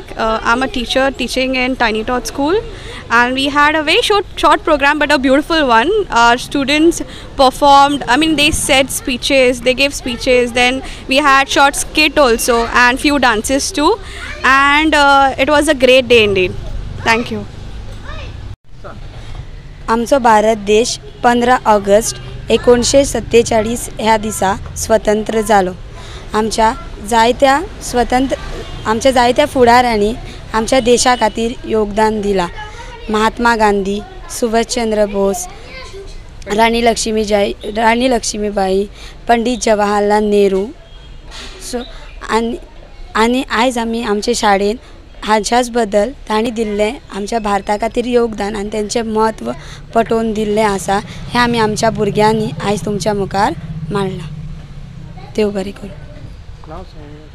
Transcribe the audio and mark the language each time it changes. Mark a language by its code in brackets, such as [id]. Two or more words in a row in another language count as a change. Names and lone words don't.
[en] I'm a teacher teaching in Tiny Tots School, and we had a very short program but a beautiful one. Our students performed, they said speeches, they gave speeches, then we had short skit also and few dances too, and it was a great day indeed. Thank you. [kok] आमचो भारत देश 15 ऑगस्ट 1947 ह्या दिसा स्वतंत्र जालो. आमच्या जायत्या फुडाऱ्यांनी आमच्या देशा खातीर योगदान दिला. महात्मा गांधी, सुभाषचंद्र बोस, राणी लक्ष्मीबाई, पंडित जवाहरलाल नेहरू. आनी आयज आमी आमच्या शाळेन हाच्याच बद्दल तांणी दिल्लें आमच्या भारता खातीर योगदान आनी तेंचें म्हत्व पटोवन दिल्लें आसा हें आमी आमच्या भुरग्यांनी आयज तुमच्या मुखार मांडलां. देव बरें करूं.